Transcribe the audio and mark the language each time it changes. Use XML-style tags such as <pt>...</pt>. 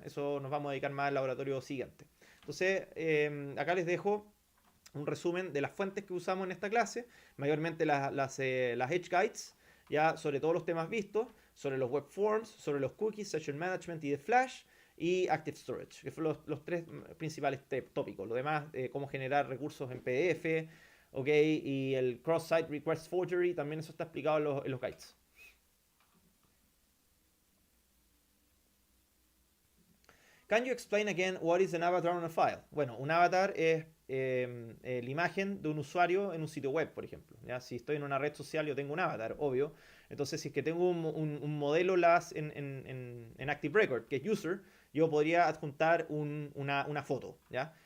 <es>Eso nos vamos a dedicar más al laboratorio siguiente. Entonces, acá les dejo un resumen de las fuentes que usamos en esta clase, mayormente las Edge Guides, ya sobre todos los temas vistos, sobre los web forms, sobre los cookies, session management y de Flash, y Active Storage, que fueron los tres principales tópicos. Lo demás, cómo generar recursos en PDF, ok, y el cross-site request forgery, también eso está explicado en los guides.</es> <en>Can you explain again what is an avatar on a file?</en> <es>Bueno, un avatar es la imagen de un usuario en un sitio web, por ejemplo. ¿Ya? Si estoy en una red social, yo tengo un avatar, obvio. Entonces, si es que tengo un modelo en Active Record, que es user, yo podría adjuntar una foto. ¿Ya?</es>